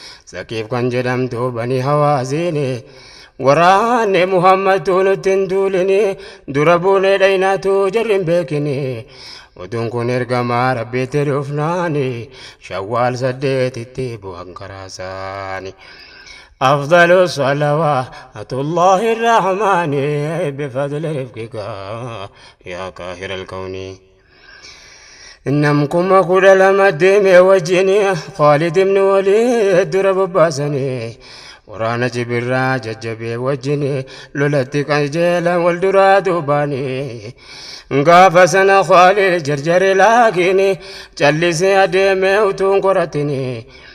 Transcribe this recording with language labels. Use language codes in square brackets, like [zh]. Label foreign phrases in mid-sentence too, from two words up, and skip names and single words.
[om] Saqiif kan jedhamtu Bani Hawaazini. Waraanni Muhammadtu nutti hin duulini, dura buunee dhaynaatu jarri hin beekini. Oduun kun ergamaa Rabbiitti dhufnaani, Shawwaal saddeetitti bu'an karaasaani. [ar] أفضل صلوات الله الرحمن بفضل رفقك يا قاهر الكون. [om] Nam kuma kudha lama deeme wajjini, Khaalid ibn Waliid dura bobbaasani. Waraana Jibirraa jajjabee wajjini, lolatti qajeelan wal duraa duubaani. Gaafa sana Khaalid jarjare laakini, callisee adeeme utuun qoratini.